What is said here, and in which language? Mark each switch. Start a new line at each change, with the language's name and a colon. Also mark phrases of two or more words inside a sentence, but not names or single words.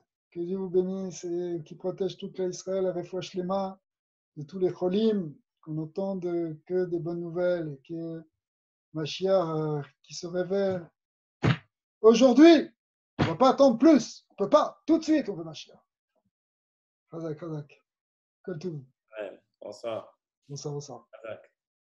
French: Que Dieu vous bénisse et qui protège toute l'Israël, la refouach les mains de tous les cholim, qu'on n'entende que des bonnes nouvelles et que Mashiach qui se révèle. Aujourd'hui, on ne va pas attendre plus. On ne peut pas. Tout de suite, on veut Mashiach.
Hebrew: חזק, חזק.
French: Comme tout. Ouais, bonsoir. Bonsoir, bonsoir. Chazak.